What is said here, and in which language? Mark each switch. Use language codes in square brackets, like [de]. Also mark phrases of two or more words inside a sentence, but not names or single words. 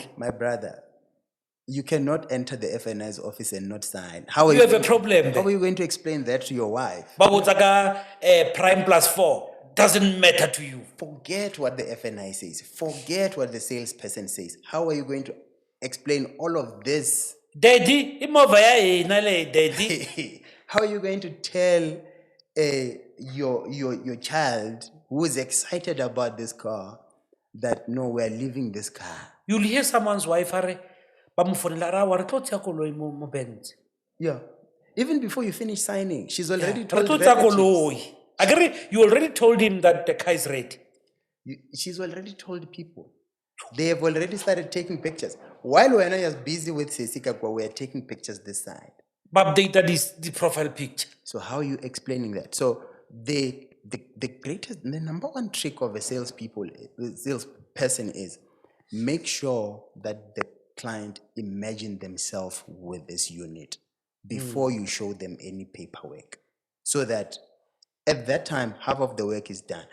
[en] My brother, you cannot enter the FNI's office and not sign. How are You have a going to- problem. How are you going to explain that to your wife? Babu Taka prime +4 doesn't matter to you. Forget what the FNI says. Forget what the salesperson says. How are you going to explain all of this? Daddy, [tn] imova ya yena le daddy. [en] How are you going to tell your child who is excited about this car that no, we're leaving this car? You'll hear someone's wife [tn] are ba mo fonela ra wa re tlo tsia koloi mo Benz. [en] Yeah. Even before you finish signing, she's already [tn] Re [en] told [tn] tlo tsia [en] relatives. [tn] koloi. [en] Agere you already told him that the car is ready. She's already told people. They have already started taking pictures. While we're not just busy with Sesikakwa, we're taking pictures this side. But updated is the profile picture. So how are you explaining that? So the greatest, the number one trick of a salesperson is make sure that the client imagine themselves with this unit before you show them any paperwork, so that at that time half of the work is done.